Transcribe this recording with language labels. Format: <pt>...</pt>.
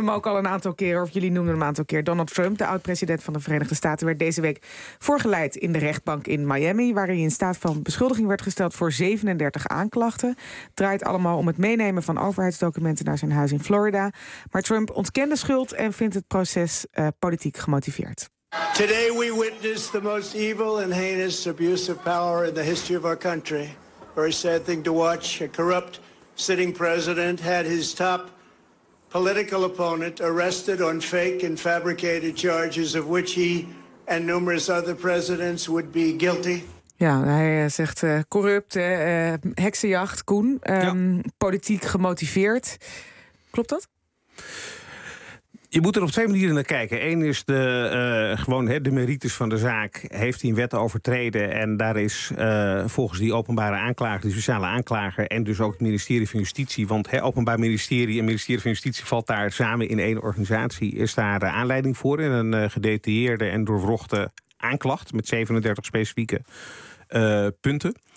<nl>hem ook al een aantal keren, of jullie noemden hem een aantal keer. Donald Trump, de oud-president van de Verenigde Staten, werd deze week voorgeleid in de rechtbank in Miami, waar hij in staat van beschuldiging werd gesteld voor 37 aanklachten. Het draait allemaal om het meenemen van overheidsdocumenten naar zijn huis in Florida. Maar Trump ontkende schuld en vindt het proces politiek gemotiveerd.</nl> <en>Today we witness the most evil and heinous abuse of power in the history of our country. Very sad thing to watch. A corrupt sitting president had his top political opponent arrested on fake and fabricated charges of which he and numerous other presidents would be guilty.</en> <nl>Ja, hij zegt corrupt, heksenjacht, Koen, politiek gemotiveerd. Klopt dat? Je moet er op twee manieren naar kijken. Eén is de merites van de zaak. Heeft hij een wet overtreden? En daar is volgens die openbare aanklager, die speciale aanklager, en dus ook het ministerie van Justitie, want het openbaar ministerie en ministerie van Justitie valt daar samen in één organisatie, is daar aanleiding voor in een gedetailleerde en doorwrochte aanklacht met 37 specifieke punten.</nl>